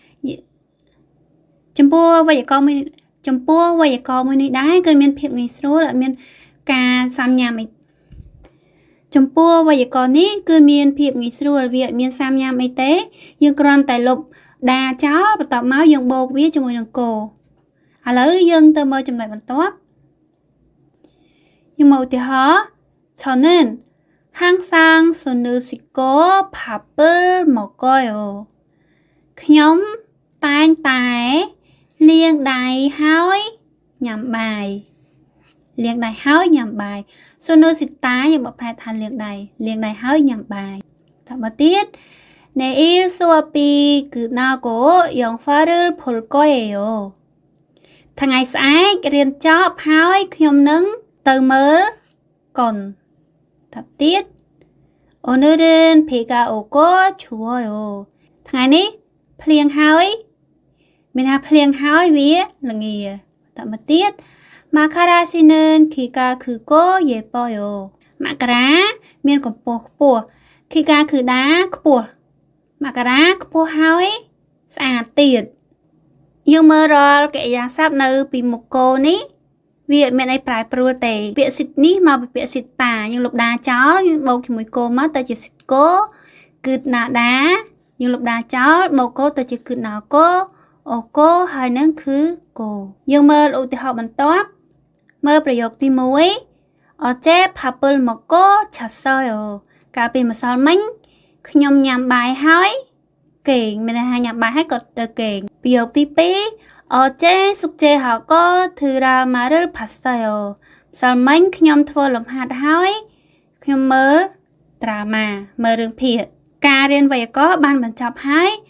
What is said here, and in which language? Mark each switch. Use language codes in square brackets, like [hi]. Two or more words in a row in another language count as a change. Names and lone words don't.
[km] ចំពោះវេយ្យាករណ៍មួយនេះដែរគឺមានភាពងាយស្រួលអត់មានការសាំញ៉ាំអីចំពោះវេយ្យាករណ៍នេះគឺមានភាពងាយស្រួលវាអត់មានសាំញ៉ាំអីទេយើងគ្រាន់តែលុបដាចោលបន្ទាប់មកយើងបូកវាជាមួយនឹងគោឥឡូវយើងទៅមើលចំណុចបន្ទាប់យើងមកឧទាហរណ៍ [ko] 저는 항상 손을 씻고 밥을 먹어요. [km] ខ្ញុំតែងតែលាងដៃហើយញ៉ាំបាយ [ko] 손을 씻다 [km] យើងបកប្រែថាលាងដៃហើយញ៉ាំបាយតទៅទៀត [ko] 내일 수업이 끝나고 영화를 볼 거예요. [km] ថ្ងៃស្អែករៀនចប់ហើយខ្ញុំនឹងទៅមើលកុនតទៅទៀត [ko] 오늘은 비가 오고 추워요. [km] ថ្ងៃនេះភ្លៀងហើយមានថាភ្លៀងហើយវាល្ងាតទៅទៀត [ko] 마카라 씨는 키가 크고 예뻐요. [km] មករាមានកម្ពស់ខ្ពស់ [ko] 키가 크다 [km] ខ្ពស់មករាខ្ពស់ហើយស្អាតទៀតយើងមើលរាល់កិរិយាស ព្ទនៅពីមុខគោនេះវាមានអីប្រែប្រួលទេពាក្យសិទ្ធនេះមកពីពាក្យសិទ្ធតាយើងលុបដាចោលយើងបូកជាមួយគោមកទៅជាសិទ្ធគោគឺណាដាយើងលុបដាចោលបូកគោទៅជាគឺណាគោអូគោហើយនឹងគឺគោយើងមើលឧទាហរណ៍បន្ទាប់មើលប្រយោគទី1 [ko] 어제 밥을 먹고 잤어요. [km] កាលពីម្សិលមិញខ្ញុំញ៉ាំបាយហើយគេងមានន័យថាញ៉ាំបាយហើយក៏ទៅគេងប្រយោគទី2 [ko] 어제 숙제하고 드라마를 봤어요. [km] ម្សិលមិញខ្ញុំធ្វើលំហាត់ហើយខ្ញុំមើល drama មើលរឿងភាគការរៀនវេយ្យាករណ៍បានបញ្ចប់ហើយ